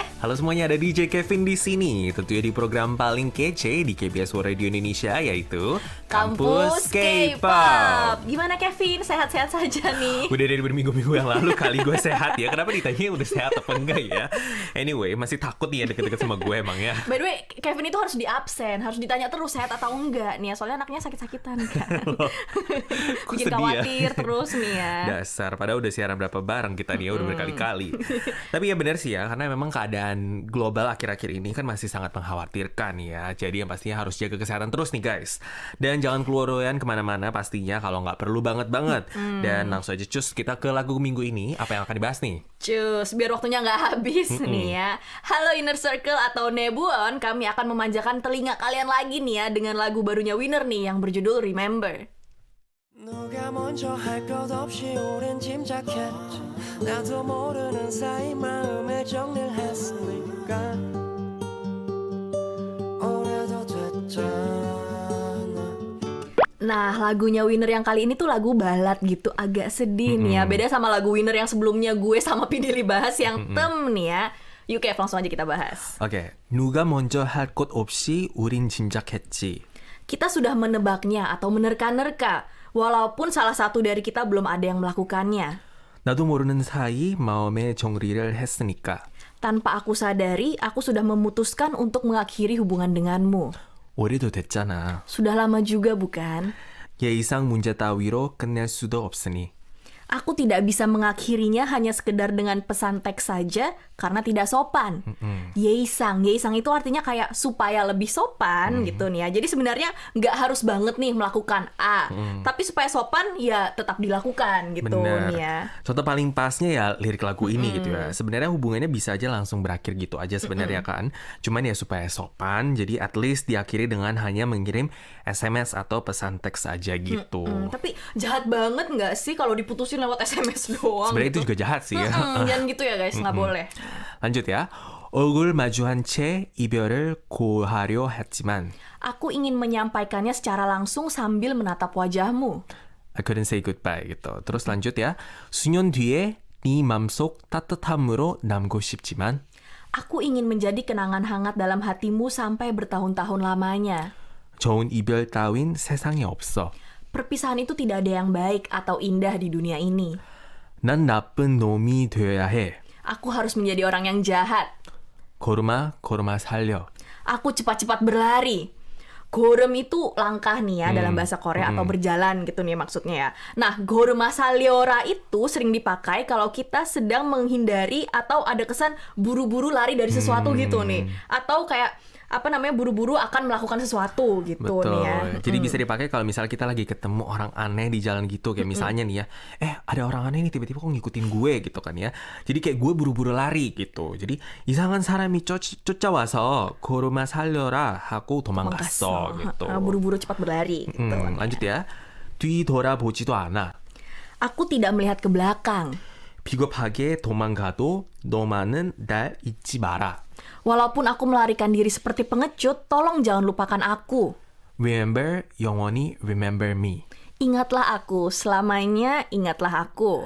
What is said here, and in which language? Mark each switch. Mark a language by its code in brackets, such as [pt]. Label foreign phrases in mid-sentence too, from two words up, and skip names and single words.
[id] Halo semuanya, ada DJ Kevin di sini. Tentunya di program paling kece di KBS World Radio Indonesia, yaitu Kampus K-pop. Gimana Kevin? Sehat-sehat saja nih? Udah dari berminggu-minggu yang lalu kali gue sehat ya. Kenapa ditanya udah sehat apa enggak ya? Anyway, masih takut nih ya deket-deket sama gue emang ya. [en] By the way, [id] Kevin itu harus di absen, harus ditanya terus sehat atau enggak nih ya. Soalnya anaknya sakit-sakitan kan. Bikin khawatir terus nih ya. Dasar, padahal udah siaran berapa bareng kita nih ya, udah berkali-kali. Tapi ya benar sih ya, karena memang keadaan global akhir-akhir ini kan masih sangat mengkhawatirkan ya. Jadi yang pastinya harus jaga kesehatan terus nih guys. Dan jangan keluar kemana-mana pastinya kalau nggak perlu banget-banget. Dan langsung aja cus kita ke lagu minggu ini. Apa yang akan dibahas nih? Cus, biar waktunya nggak habis nih ya. Halo Inner Circle atau Nebuon, kami akan memanjakan telinga kalian lagi nih ya dengan lagu barunya Winner nih yang berjudul Remember. [ko] 누가 먼저 할 것 없이 오랜 짐작했지 나도 모르는 사이 마음에 정리를 했으니까 오래도 됐잖아. [id] Nah, lagunya Winner yang kali ini tuh lagu balad gitu, agak sedih nih ya. Beda sama lagu Winner yang sebelumnya gue sama Pidili bahas yang tem nih ya. Yuk Kev, langsung aja kita bahas. Oke, [ko] 누가 먼저 할 것 없이 우린 짐작했지. [id] Kita sudah menebaknya atau menerka-nerka, walaupun salah satu dari kita belum ada yang melakukannya. [ko] 나도 모르는 사이 마음의 정리를 했으니까. [id] Tanpa aku sadari, aku sudah memutuskan untuk mengakhiri hubungan denganmu. [ko] 오래도 됐잖아. [id] Sudah lama juga bukan? [ko] 예의상 문제 따위로 끝낼 수도 없으니. [id] Aku tidak bisa mengakhirinya hanya sekedar dengan pesan teks saja karena tidak sopan. Yeisang itu artinya kayak supaya lebih sopan gitu nih ya. Jadi sebenarnya nggak harus banget nih melakukan A, tapi supaya sopan ya tetap dilakukan gitu Bener. nih ya. Contoh paling pasnya ya lirik lagu ini gitu ya. Sebenarnya hubungannya bisa aja langsung berakhir gitu aja sebenarnya kan. Cuman ya supaya sopan, jadi [en] at least [id] diakhiri dengan hanya mengirim SMS atau pesan teks aja gitu. Tapi jahat banget nggak sih kalau diputusin lewat SMS doang? Sebenarnya itu gitu? juga jahat sih ya. Jangan gitu ya guys, nggak boleh. lanjut ya. [ko] 얼굴 마주한 채 이별을 고하려 했지만 [id] Aku ingin menyampaikannya secara langsung sambil menatap wajahmu. [en] I couldn't say goodbye gitu. [id] terus lanjut ya. [ko] 수년 뒤에 네 맘속 따뜻함으로 남고 싶지만 [id] Aku ingin menjadi kenangan hangat dalam hatimu sampai bertahun-tahun lamanya. [ko] 좋은 이별 따윈 세상에 없어. [id] Perpisahan itu tidak ada yang baik atau indah di dunia ini. [ko] 난 나쁜 놈이 되어야 해. [id] Aku harus menjadi orang yang jahat. [ko] 고르마 살려. [id] Aku cepat-cepat berlari. Gorem itu langkah nih ya dalam bahasa Korea atau berjalan gitu nih maksudnya ya. Nah, gorema saliora itu sering dipakai kalau kita sedang menghindari atau ada kesan buru-buru lari dari sesuatu gitu nih. Atau kayak buru-buru akan melakukan sesuatu gitu Betul. nih ya. Jadi bisa dipakai kalau misalnya kita lagi ketemu orang aneh di jalan gitu. Kayak misalnya nih ya, ada orang aneh nih tiba-tiba kok ngikutin gue gitu kan ya. Jadi kayak gue buru-buru lari gitu. [ko] Jadi 이상한 사람이 쫓아와서 고르마 살려라 하고 도망갔어 gitu. [id] Buru-buru cepat berlari gitu. lanjut ya. [ko] 뒤돌아보지도 않아. [id] Aku tidak melihat ke belakang. [ko] 비겁하게 도망가도 너만은 날 잊지 마라. [id] Walaupun aku melarikan diri seperti pengecut, tolong jangan lupakan aku. [en] Remember, 영원히 remember me. [id] Ingatlah aku, selamanya ingatlah aku.